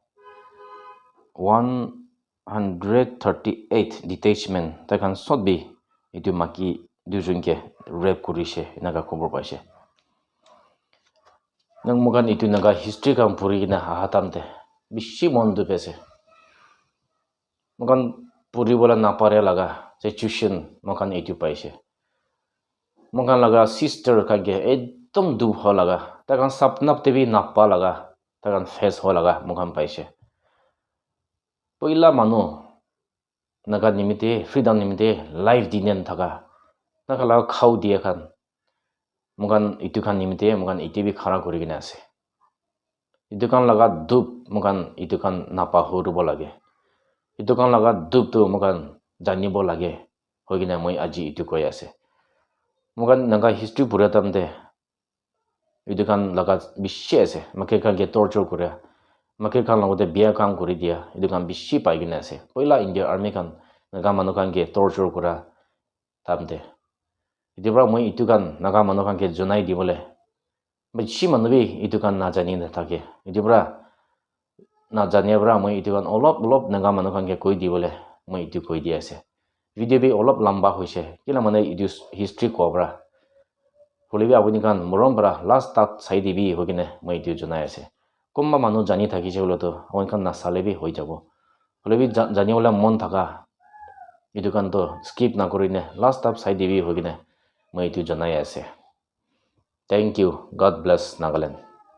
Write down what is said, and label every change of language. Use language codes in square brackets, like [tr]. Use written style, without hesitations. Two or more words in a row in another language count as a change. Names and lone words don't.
[nag] 138 detachment takan sotbi edu maki dujunke rape korise inaga khobor paise nang mugan itu naga history kam puri gina hatamte bishi mondu pese mokan puri bola napare laga situation mokan etu paise mokan laga sister kage ekdom dup ho laga takan sapnap tebi nappa laga takan face ho laga mokan paise poila manu naga nimite freedom nimite life dinen thaka nakala khau dia khan mokan itu khan nimite mokan itibi khara kuri kena ase itu kan laga dup mokan itu kan napa horubo lage itu kan laga dup tu mokan janibo lage hoigina moi aji itu koi ase mokan naga history pura tamde itu kan laga bishi ase make kan ge torture kura make kan lagote biya kam kuri dia itu kan bishi pai gina ase poila india army kan naga manu kan ge torture kura tamde itu bra moi itu kan naga manu kan ge jonai di bole bishi manu bi itu kan na jani na thake itu bra na jania bra moi itu kan olop naga manu kan ge koi di bole moi itu koi di ase video bi olop lamba hoise kila mane itu history ko bra holebi apuni kan morom bra last tak sai dibi hogine moi itu jonai ase komba manu jani thaki je bolo to on kan na sale bi hoi jabo holebi jani wala mon thaka itu kan to skip na korine last tak sai dibi hogine moi itu jonai ase [en] thank you god bless Nagaland